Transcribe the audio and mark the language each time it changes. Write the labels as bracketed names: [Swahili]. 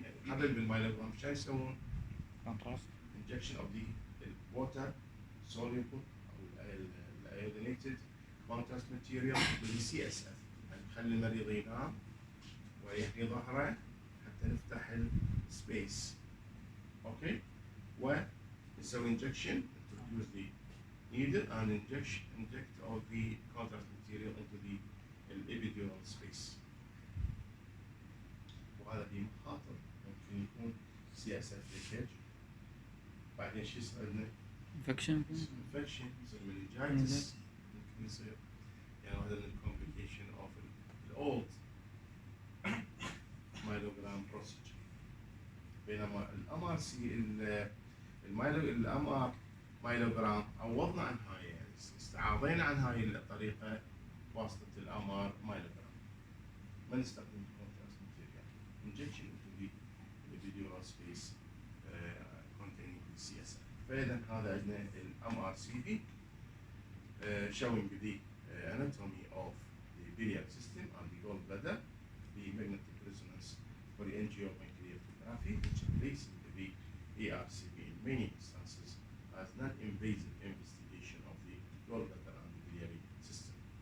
[Arabic] قبل بالمايلوجرام شو يسوون؟ [English] injection of the water soluble or iodinated contrast material with CSF، [Arabic] يعني نخلي المريض ينام ويحني ظهره حتى نفتح السبيس. اوكي ونسوي [English] injection introduce the needle and inject of the contrast material into the epidural space. [Arabic] وهذا بمخاطر ممكن يكون CSF leakage، بعدين شو يصير عندنا؟ [English] infection. [Arabic] يصير meningitis، ممكن يصير يعني واحدة من الكومبليكيشن اوف الاولد مايلوجرام بروسيجر. بينما الام ار سي الام ار مايلوجرام عوضنا عن هاي، يعني استعاضينا عن هاي الطريقة بواسطة الام ار مايلوجرام، ما نستخدم [English] contrast material injection into the epidural space containing the CSF. [Arabic] فإذا هذا عندنا الام ار سي بي [English] showing the anatomy of the biliary system and the gallbladder, the magnetic resonance choreangiophancreatography, which replaces the ERCP in many instances as non-invasive investigation of the gallbladder and the biliary system.